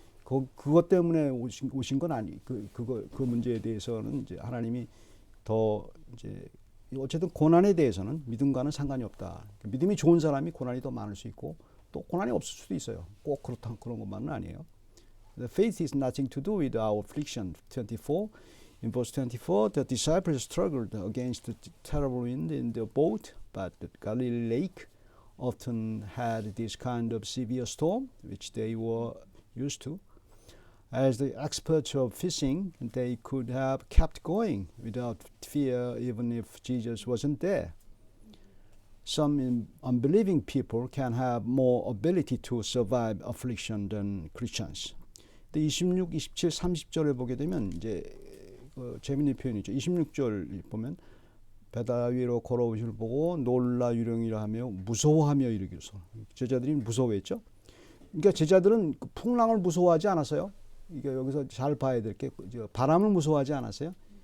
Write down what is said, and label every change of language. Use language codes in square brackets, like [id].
[ko] 그것 때문에 오신 건 아니 그 문제에 대해서는 이제 하나님이 더 이제 어쨌든 고난에 대해서는 믿음과는 상관이 없다. 믿음이 좋은 사람이 고난이 더 많을 수 있고 또 고난이 없을 수도 있어요. 꼭 그런 것만은 아니에요. [en] The faith is nothing to do with our affliction. 24 in verse 24, the disciples struggled against the terrible wind in the boat, but the Galilee lake often had this kind of severe storm, which they were used to. As the experts of fishing, they could have kept going without fear even if Jesus wasn't there. Some unbelieving people can have more ability to survive affliction than Christians. [ko] 근데 26, 27, 30절에 보게 되면 이제 재미있는 표현이죠. 26절 보면 배다 위로 걸어오실 보고 놀라 유령이라 하며 무서워하며 이르기로서 제자들이 무서워했죠. 그러니까 제자들은 풍랑을 무서워하지 않았어요. 이게 여기서 잘 봐야 될 게 바람을 무서워하지 않았어요.